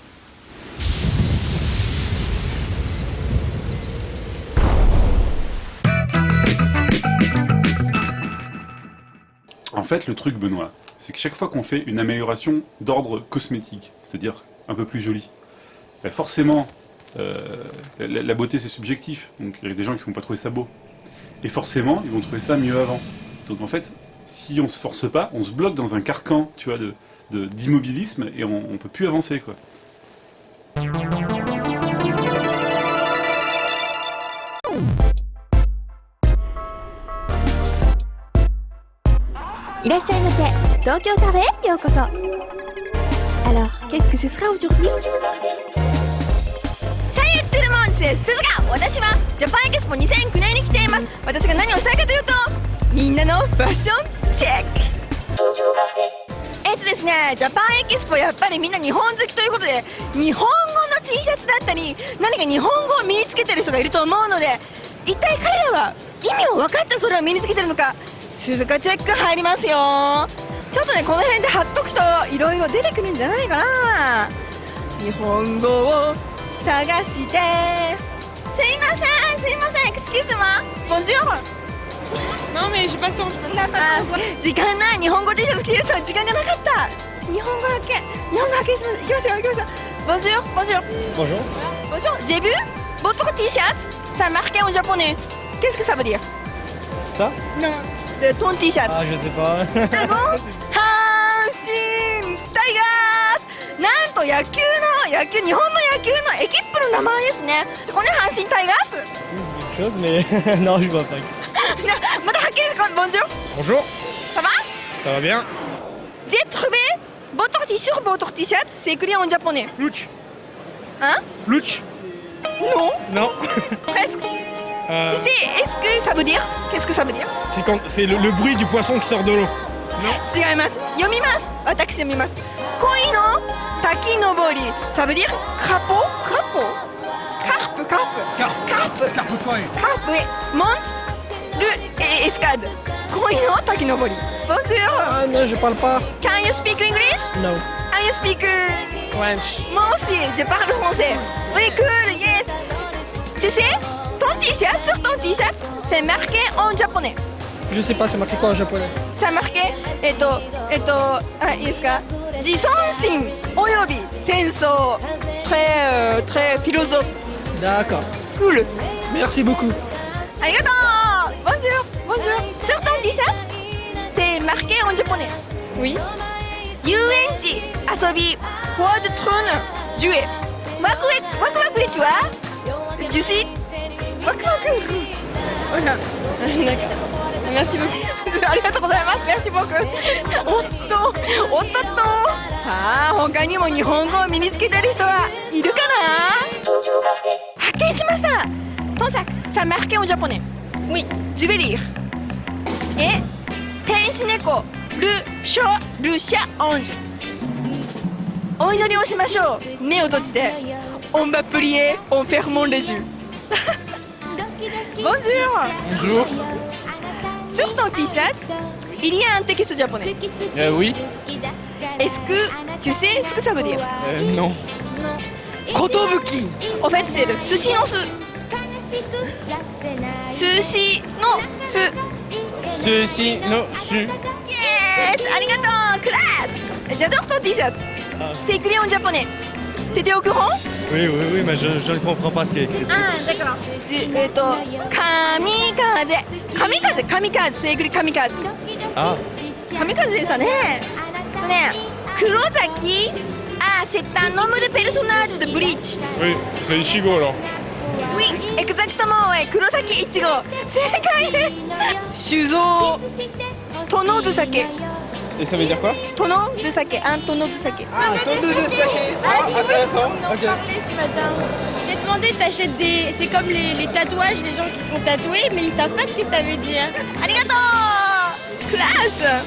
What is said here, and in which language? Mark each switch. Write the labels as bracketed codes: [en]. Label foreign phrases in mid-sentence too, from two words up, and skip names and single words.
[fr] En fait, le truc, Benoît, c'est que chaque fois qu'on fait une amélioration d'ordre cosmétique, c'est-à-dire un peu plus jolie, forcément, la beauté c'est subjectif, donc il y a des gens qui vont pas trouver ça beau. Et forcément, ils vont trouver ça mieux avant. Donc en fait, si on se force pas, on se bloque dans un carcan, tu vois, d'immobilisme et on peut plus avancer, quoi. [ja] いらっしゃいませ。東京カフェへようこそ。 [fr] Alors, qu'est-ce que ce sera aujourd'hui? [ja] さあ言ってるもんです鈴鹿、私はジャパンエキスポ2009年に来ています。私が何をしたいかというと、みんなのファッションチェック。ですね、ジャパンエキスポやっぱりみんな日本好きということで、日本語の T シャツだったり何か日本語を身につけてる人がいると思うので、一体彼らは意味を分かってそれを身につけてるのか、鈴鹿チェック入りますよ。ちょっとね、この辺で貼っとくといろいろ出てくるんじゃないかな。日本語を探して、すいませんすいません、 [fr] excuse moi bonjour。Non mais j'ai pas le temps, je peux pas。 [ja] 時間ない、日本語 T シャツ着てる人は時間がなかった。日本語発見します。いきますよいきますよ。 [fr] Bonjour bonjour bonjour bonjour j'ai vu votre T-shirt, ça marqué en japonais. Qu'est-ce que ça veut dire? Ça? Non, de ton T-shirt. Ah je sais pas. Ah bon? [ja] 阪神タイガース、なんと日本の野球のエキップの名前ですね。これ阪神タイガース。 [fr] Quelque chose mais non je vois pas. [ja] また発見ですか。Bonjour. [fr] Bonjour. Ça va? Ça va bien? J'ai trouvé sur votre T-shirt, c'est écrit en japonais. Louch. Hein? Louch. Non. Non. Presque. Tu sais, est-ce que ça veut dire? Qu'est-ce que ça veut dire? C'est le bruit du poisson qui sort de l'eau. Non. [ja] 違います。読みます。私読みます。恋の滝登り。 [fr] Ça veut dire crapaud, carpe, oui. Monte le escalade. [ja] 恋の滝登り。Bonjour. [fr] Ah non, je parle pas. [en] Can you speak English? No. Can you speak French? [fr] Moi aussi, je parle français. Oui, cool, yes. Tu sais, sur ton t-shirt, c'est marqué en japonais. Je sais pas, c'est marqué quoi en japonais? C'est marqué, [ja] いいですか? 自尊心および戦争。 [fr] très philosophe. D'accord. Cool. Merci beaucoup. [ja] ありがとう。Bonjour. [fr] Sur ton t-shirt, c'est marqué en japonais. Oui. [ja] 遊園地遊びフォワードトゥーンジュエワクワクでちはジュシワクワクほらなんか [fr] merci beaucoup [ja] ありがとうございます [fr] merci beaucoup [ja] おっと他にも日本語を身につけてる人はいるかな。発見しました。 [fr] ton sac ça marqué en japonais. Oui, je vais lire. Et [ja] 天使猫ルシャオンジュ。お祈りをしましょう。目を閉じて。 [fr] On va prier en fermant les yeux. Bonjour. Bonjour. sur ton t-shirt, il y a un texte japonais. Oui. Est-ce que tu sais ce que ça veut dire? Non. Kotobuki. En fait, c'est le [ja] 寿司の寿. 寿司の寿. [fr] Ceci, non, su. [en] Yes! Arigato! [fr] Classe! J'adore ton t-shirt. C'est écrit en japonais. T'étais au courant? Oui, mais je ne comprends pas ce qui est écrit. Ah, d'accord. Kamikaze. Kamikaze, kamikaze, c'est écrit kamikaze. Ah. [ja] Kamikaze でしたね。ね、黒崎。 [fr] Ah, c'est un nom de personnage de Bleach. Oui, c'est Ichigo alors. Oui, exactement, ouais. Kurosaki Ichigo. [ja] 正解です。酒造。 [fr] tonneau de saké. Et ça veut dire quoi? Tonneau de saké, un tonneau de saké. Ah, tonneau de saké. Ah, intéressant. Ok. J'ai demandé, t'achètes des... C'est comme les tatouages, les gens qui se font tatouer, mais ils savent pas ce que ça veut dire. Arigato! Classe!